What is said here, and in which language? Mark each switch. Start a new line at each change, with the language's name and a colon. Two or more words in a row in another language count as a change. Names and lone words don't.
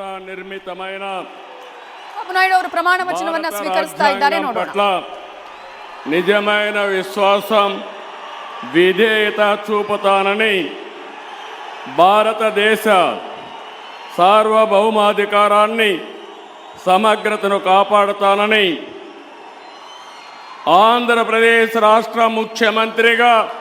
Telugu: ನಿರ್ಮಿತమైన
Kannada: ನಾಯ್ಡು ಅವರು ಪ್ರಮಾಣ ವಚನವನ್ನು ಸ್ವೀಕರಿಸ್ತಾ ಇದ್ದಾರೆ. ನೋಡೋಣ.
Telugu: నిజమైన విశ్వాసం విధేయత చూపుతానని భారతదేశ సార్వభౌమాధికారాన్ని సమగ్రతను కాపాడుతానని ఆంధ్రప్రదేశ్ రాష్ట్ర ముఖ్యమంత్రిగా